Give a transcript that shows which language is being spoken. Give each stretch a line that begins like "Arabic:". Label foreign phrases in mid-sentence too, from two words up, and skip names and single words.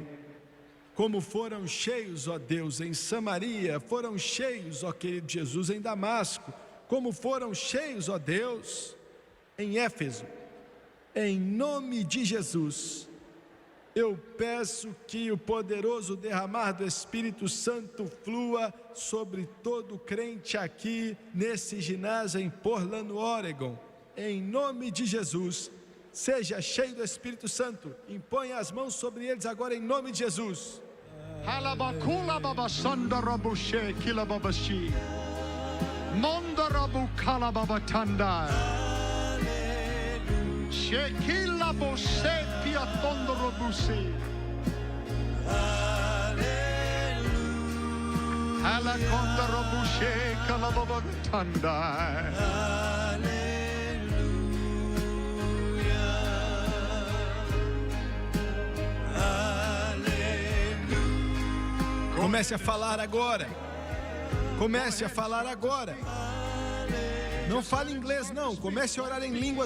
Portuguese: como foram cheios, ó Deus, em Samaria, foram cheios, ó querido Jesus, em Damasco, como foram cheios, ó Deus, em Éfeso, em nome de Jesus, eu peço que o poderoso derramar do Espírito Santo flua sobre todo crente aqui nesse ginásio em Portland, Oregon, em nome de Jesus. Seja cheio do Espírito Santo. Imponha as mãos sobre eles agora em nome de Jesus. Halabakula baba sanda rabushe kila babashi. Monda rabu kala baba tanda. Shekila bose piatondo rabusi. Halakonda rabushe kala baba tanda. Hallelujah. Comece a falar agora. Comece a falar agora. Não fale inglês não, comece a orar em línguas agora.